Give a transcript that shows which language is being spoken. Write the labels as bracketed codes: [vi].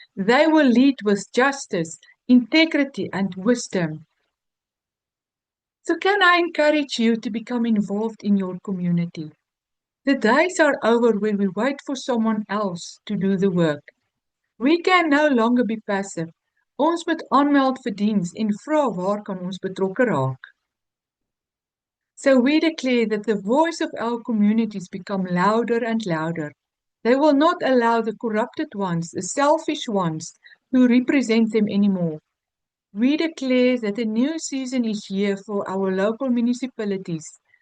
[en] They will lead with justice, integrity, and wisdom. So can I encourage you to become involved in your community? The days are over where we wait for someone else to do the work. We can no longer be passive. [af] Ons moet aanmeld vir diens en vra waar kan ons betrokke raak. [en] So we declare that the voice of our communities become louder and louder. They will not allow the corrupted ones, the selfish ones, to represent them anymore. We declare that a new season is here for our local municipalities.